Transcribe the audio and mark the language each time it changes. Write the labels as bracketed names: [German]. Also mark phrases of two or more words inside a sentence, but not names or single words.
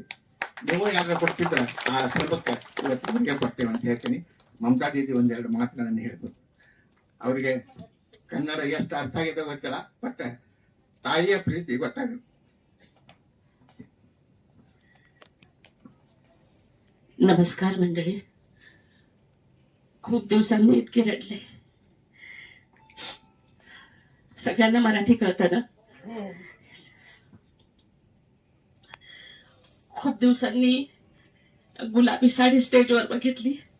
[Kannada] ನೀವು ಯಾರ ಕೊಡ್ತಿದ್ರ ಆ ಆಶ್ರಮಕ್ಕೆ ಇವತ್ತು ಅವ್ರಿಗೆ ಕೊಡ್ತೇವೆ ಅಂತ ಹೇಳ್ತೀನಿ. ಮಮತಾ ದೀದಿ ಒಂದೆರಡು ಮಾತುಗಳನ್ನು ಹೇಳ್ಬೋದು. ಅವ್ರಿಗೆ ಕನ್ನಡ ಎಷ್ಟು ಅರ್ಥ ಆಗಿದೆ ಗೊತ್ತಿಲ್ಲ, ಬಟ್ ತಾಯಿಯ ಪ್ರೀತಿ ಗೊತ್ತಾಗುತ್ತೆ. [Marathi] नमस्कार मंडळी. खूप दिवसांनी इतके रडले. सगळ्यांना मराठी कळतं ना? खूप दिवसांनी गुलाबी साडी स्टेजवर बघितली.